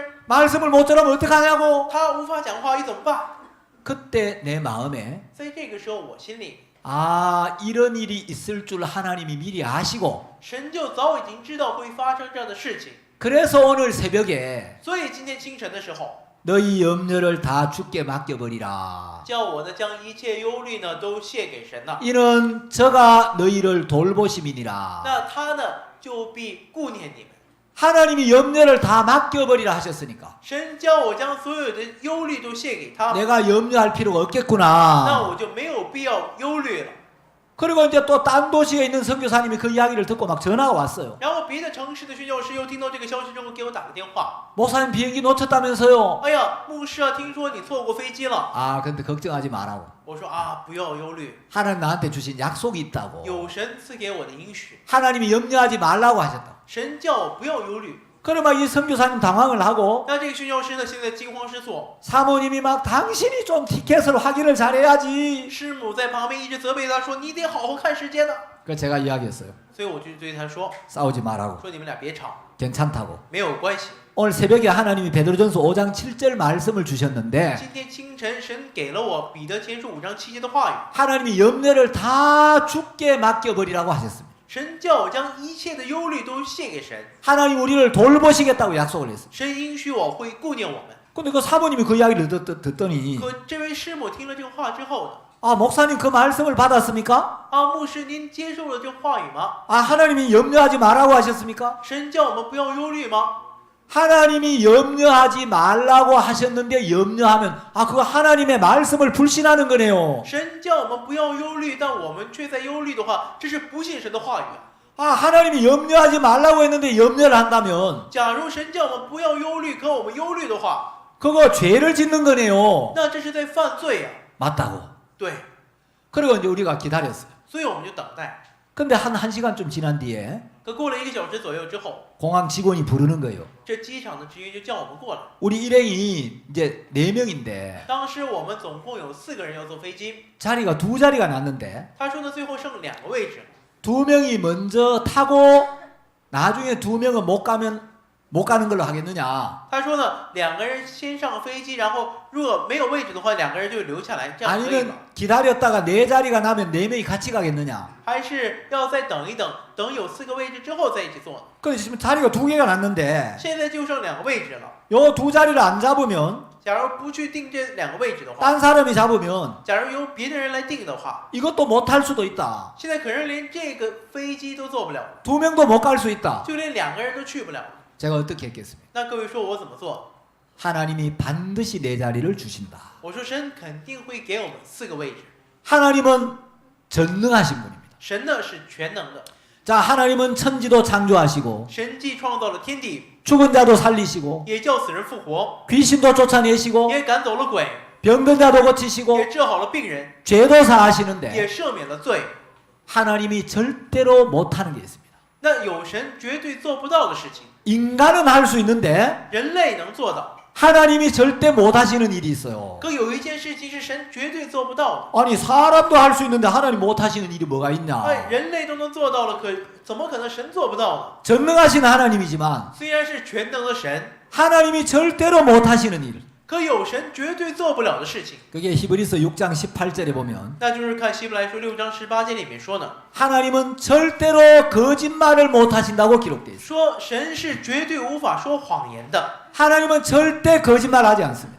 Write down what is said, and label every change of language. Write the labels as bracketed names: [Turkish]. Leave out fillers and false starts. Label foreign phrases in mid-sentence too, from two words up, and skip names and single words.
[Korean] 말씀을 못 전하면 어떡하냐고. [Chinese] 他无法讲话语怎么办？” [Korean] 그때 내 마음에 [Chinese] 在这个时候，我心里 [Korean] 이런 일이 있을 줄 하나님이 미리 아시고 [Chinese] 神就早已经知道会发生这样的事情， [Korean] 그래서 오늘 새벽에 [Chinese] 所以今天清晨的时候， [Korean] 너희 염려를 다 주께 맡겨버리라. [Chinese] 叫我呢将一切忧虑呢都卸给神了。 [Korean] 이는 저가 너희를 돌보심이니라. [Chinese] 那他呢就必顾念你们。 [Korean] 하나님이 염려를 다 맡겨버리라 하셨으니까 [Chinese] 神叫我将所有的忧虑都卸给他， [Korean] 내가 염려할 필요가 [Chinese] 那 [Korean] 없겠구나. [Chinese] 我就没有必要忧虑了。 [Korean] 그리고 이제 또 딴 도시에 있는 선교사님이 그 이야기를 듣고 막 전화가 왔어요. [Chinese] 然后别的城市的宣教师又听到这个消息之后，给我打个电话。 [Korean] 목사님 비행기 놓쳤다면서요. [Chinese] 哎呀，牧师啊，听说你错过飞机了。 [Korean] 아, 근데 걱정하지 말라고. [Chinese] 我说啊，不要忧虑， [Korean] 하나님 나한테 주신 약속이 있다고. [Chinese] 有神赐给我的应许， [Korean] 하나님이 염려하지 말라고 하셨다. [Chinese] 神叫我不要忧虑。 [Korean] 그래 막 이 선교사님 당황을 하고 [Chinese] 那这个宣教师呢，现在惊慌失措， [Korean] 사모님이 막 당신이 좀 티켓을 확인을 잘해야지. [Chinese] 师母在旁边一直责备他说：“你得好好看时间呢。 [Korean] 그 제가 이야기했어요. [Chinese] 所以我就对他说 [Korean] 싸우지 말라고. [Chinese] 说你们俩别吵， [Korean] 괜찮다고. [Chinese] 没有关系。 [Korean] 오늘 새벽에 하나님이 베드로전서 5장 7절 말씀을 주셨는데 [Chinese] 今天清晨，神给了我彼得前书5章7节的话语， [Korean] 하나님이 염려를 다 주께 맡겨버리라고 하셨습니다. [Chinese] 神叫我将一切的忧虑都献给神， [Korean] 하나님 우리를 돌보시겠다고 약속을 했어요. [Chinese] 神应许我会顾念我们。 [Korean] 근데 그 사모님이 그 이야기를 듣더니 [Chinese] 可这位师母听了这个话之后呢， [Korean] 아 목사님 그 말씀을 받았습니까? [Chinese] 啊，牧师您接受了这话语吗？ [Korean] 아 하나님이 염려하지 말라고 하셨습니까? [Chinese] 神叫我们不要忧虑吗？ [Korean] 하나님이 염려하지 말라고 하셨는데 염려하면 아 그거 하나님의 말씀을 불신하는 거네요. [Chinese] 神叫我们不要忧虑，但我们却在忧虑的话，这是不信神的话语啊。 [Korean] 아 하나님이 염려하지 말라고 했는데 염려를 한다면 [Chinese] 假如神叫我们不要忧虑，可我们忧虑的话， [Korean] 그거 죄를 짓는 거네요. [Chinese] 那这是在犯罪呀、 [Korean] 맞다고. [Chinese] 对， [Korean] 그리고 이제 우리가 기다렸어요. [Chinese] 所以我们就等待。 [Korean] 근데 한 1시간 좀 지난 뒤에 [Chinese] 可过了1个小时左右之后， [Korean] 공항 직원이 부르는 거예요. [Chinese] 这机场的职员就叫我们过来。 [Korean] 우리 일행이 이제 4명인데 [Chinese] 当时我们总共有4个人要坐飞机， [Korean] 자리가 2자리가 났는데 [Chinese] 他说呢，最后剩2个位置， [Korean] 2명이 먼저 타고 나중에 2명은 못 가는 걸로 하겠느냐? [Chinese] 他说呢，2个人先上飞机，然后如果没有位置的话，2个人就留下来，这样可以 [Korean] 아니면 [Chinese] 吗？ [Korean] 기다렸다가 4자리가 나면 4명이 같이 가겠느냐? [Chinese] 还是要再等一等，等有4个位置之后再一起坐呢？ [Korean] 근데 지금 자리가 2개가 났는데 [Chinese] 现在就剩2个位置了。 [Korean] 요 2자리를 안 잡으면 [Chinese] 假如不去定这2个位置的话， [Korean] 딴 사람이 잡으면 [Chinese] 假如由别的人来定的话， [Korean] 이것도 못 탈 수도 있다. [Chinese] 现在可能连这个飞机都坐不了， [Korean] 2명도 못 갈 수 있다. [Chinese] 就连2个人都去不了。 [Korean] 제가 어떻게 했겠습니까? [Chinese] 那各位说我怎么做？ [Korean] 하나님이 반드시 4자리를 주신다. [Chinese] 我说神肯定会给我们4个位置。 [Korean] 하나님은 전능하신 분입니다. [Chinese] 神呢是全能的， [Korean] 자, 하나님은 천지도 창조하시고 [Chinese] 神既创造了天地， [Korean] 죽은 자도 살리시고 [Chinese] 也叫死人复活， [Korean] 귀신도 쫓아내시고 [Chinese] 也赶走了鬼， [Korean] 병든 자도 고치시고 [Chinese] 也治好了病人， [Korean] 죄도 사하시는데 [Chinese] 也赦免了罪。 [Korean] 하나님이 절대로 못하는 게 있습니다. [Chinese] 那有神绝对做不到的事情， [Korean] 인간은 할 수 있는데 [Chinese] 人类能做到。 [Korean] 하나님이 절대 못하시는 일이 있어요. [Chinese] 可有一件事情是神绝对做不到 [Korean] 아니 사람도 할 수 있는데 하나님 못하시는 일이 뭐가 [Chinese] 的， [Korean] 있냐? [Chinese] 哎，人类都能做到了，可怎么可能神做不到呢？ [Korean] 전능하신 하나님이지만 [Chinese] 虽然是全能的神， [Korean] 하나님이 절대로 못하시는 일. [Chinese] 可有神绝对做不了的事情， [Korean] 그게 히브리서 6장 18절에 보면 [Chinese] 那就是看希伯来书6章18节里面说呢， [Korean] 하나님은 절대로 거짓말을 못하신다고 기록되어 있어요. [Chinese] 说神是绝对无法说谎言的， [Korean] 하나님은 절대 거짓말하지 않습니다.